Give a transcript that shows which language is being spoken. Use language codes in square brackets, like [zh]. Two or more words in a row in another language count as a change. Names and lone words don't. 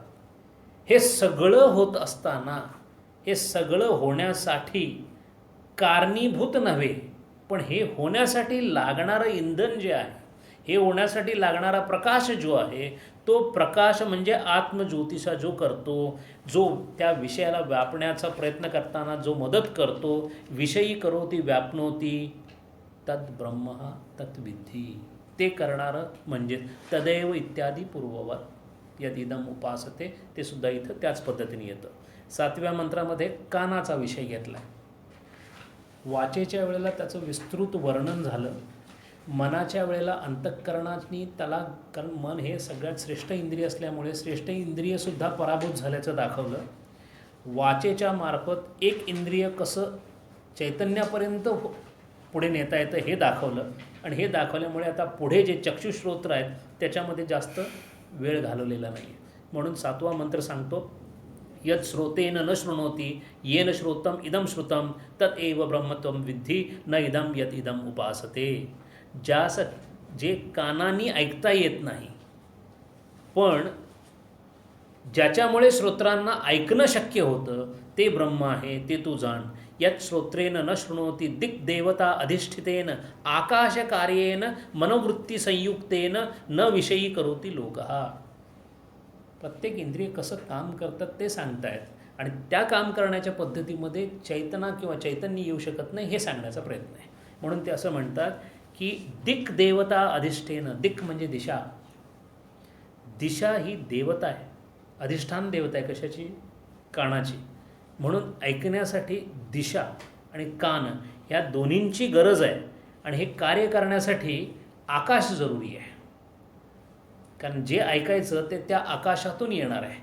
[mr] हे सगळं होत असताना, हे सगळं होण्यासाठी कारणीभूत नव्हे, पण हे होण्यासाठी लागणारं इंधन जे आहे, हे होण्यासाठी लागणारा प्रकाश जो आहे, तो प्रकाश म्हणजे आत्मज्योतिषा जो करतो, जो त्या विषयाला व्यापण्याचा प्रयत्न करताना जो मदत करतो, [sa] विषयी करोती व्यापनोती तद ब्रह्म तत्विधी, [mr] ते करणारं म्हणजे [sa] तदैव इत्यादी पूर्ववत यदिदम उपासते, [mr] ते सुद्धा इथं त्याच पद्धतीने येतं. 7व्या मंत्रामध्ये कानाचा विषय घेतला. वाचेच्या वेळेला त्याचं विस्तृत वर्णन झालं. मनाच्या वेळेला अंतःकरणाने त्याला, कारण मन हे सगळ्यात श्रेष्ठ इंद्रिय असल्यामुळे श्रेष्ठ इंद्रियसुद्धा पराभूत झाल्याचं दाखवलं. वाचेच्या मार्फत एक इंद्रिय कसं चैतन्यापर्यंत पुढे नेता येतं हे दाखवलं. आणि हे दाखवल्यामुळे आता पुढे जे चक्षुश्रोत्र आहेत त्याच्यामध्ये जास्त वेळ घालवलेला नाही आहे. म्हणून 7वा मंत्र सांगतो, [sa] यत् श्रोतेन न शृणोति येन श्रोतम इदम श्रुतम तत् एव ब्रह्मत्वं विद्धि न इदम यत् इदम उपासते. [mr] जे कानांनी ऐकता येत नाही पण ज्याच्यामुळे श्रोत्रांना ऐकणं शक्य होतं ते ब्रह्म आहे, ते तू जाण. [sa] यत् श्रोत्रेन न शृणोति दिक् देवता अधिष्ठितेन आकाशकार्येन मनोवृत्ती संयुक्तेन न विषयी करोति लोकः. [mr] प्रत्येक इंद्रिय कसं काम करतात ते सांगतायत आणि त्या काम करण्याच्या पद्धतीमध्ये चैतना किंवा चैतन्य येऊ शकत नाही हे सांगण्याचा प्रयत्न आहे. म्हणून ते असं म्हणतात की [sa] दिक् देवता अधिष्ठेन, [mr] दिक् म्हणजे दिशा, दिशा ही देवता आहे, अधिष्ठान देवता आहे. कशाची? कानाची. म्हणून ऐकण्यासाठी दिशा आणि कान ह्या दोन्हींची गरज आहे. आणि हे कार्य करण्यासाठी आकाश जरुरी आहे, कारण जे ऐकायचं ते त्या आकाशातून येणार आहे.